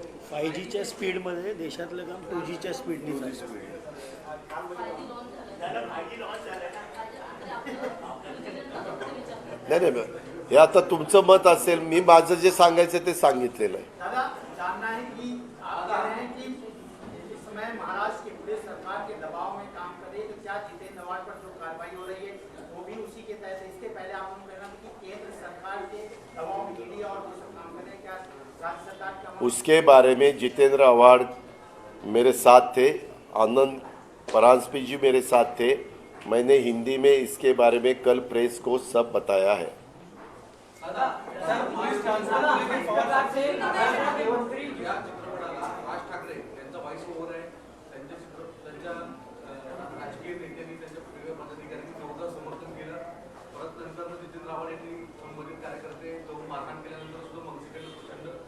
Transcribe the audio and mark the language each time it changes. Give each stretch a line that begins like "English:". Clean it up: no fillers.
Marathi: 5Gच्या स्पीडमध्ये देशातलं काम 2Gच्या स्पीडने चालू. नाही, हे आता तुमचं मत असेल. मी माझं जे सांगायचं ते सांगितलेलं आहे.
Hindi: दादा जानना है कि आप कह रहे हैं कि इस समय महाराष्ट्र के पूरे सरकार के दबाव में काम करे, तो क्या जितेंद्र अवार्ड पर जो कार्रवाई हो रही है वो भी उसी के तहत है. इसके पहले आप कहना था कि केंद्र सरकार के दबाव में ईडी और वो सब काम कर रहे हैं, क्या राज्य सरकार का उसके बारे में जितेंद्र अवार्ड मेरे साथ थे, आनंद परांजपे जी मेरे साथ थे. मैंने हिंदी में इसके बारे में कल प्रेस को सब बताया है.
Marathi: या चित्रपटाला राज ठाकरे यांचा व्हाईस ओव्हर आहे. त्यांच्या राजकीय नेत्यांनी, त्यांच्या वेगवेगळ्या पदाधिकाऱ्यांनी जोरदार समर्थन केलं. परत नंतर जितेंद्र आव्हाड यांनी संबंधित कार्यकर्ते जो मारहाण केल्यानंतर सुद्धा मनसेकडे प्रचंड